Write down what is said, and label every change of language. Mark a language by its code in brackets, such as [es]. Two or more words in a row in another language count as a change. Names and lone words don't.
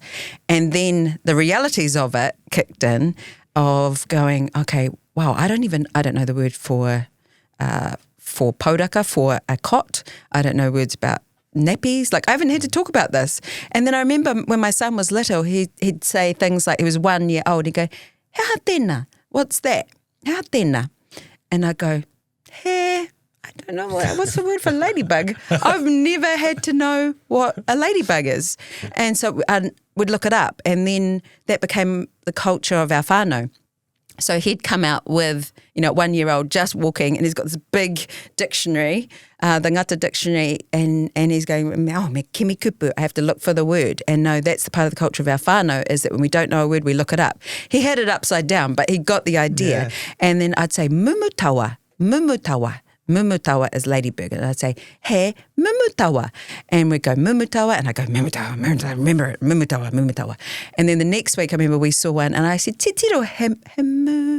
[en] And then the realities of it kicked in, of going, okay, wow, I don't know the word for podaka, for a cot. I don't know words about nappies. Like, I haven't had to talk about this. And then I remember when my son was little, he'd say things like, he was 1 year old, he'd go, [mi] "Hea tēnā?" [en] What's that? [mi] "Hea tēnā?" [en] And I go, "Hey, I don't know what's the word for ladybug." I've never had to know what a ladybug is. And so I would look it up, and then that became the culture of our whānau. So he'd come out with, 1 year old just walking, and he's got this big dictionary, the Ngata dictionary, and he's going, oh, [mi] me kimi kupu, [en] I have to look for the word. And no, that's the part of the culture of our whānau, is that when we don't know a word, we look it up. He had it upside down, but he got the idea. Yeah. And then I'd say, mumutawa. Mumutawa is ladybug. And I'd say, hey, mumutawa. And we'd go, mumutawa. And I go, mumutawa, remember it, mumutawa. And then the next week, I remember we saw one, and I said, [mi] titiro hemu.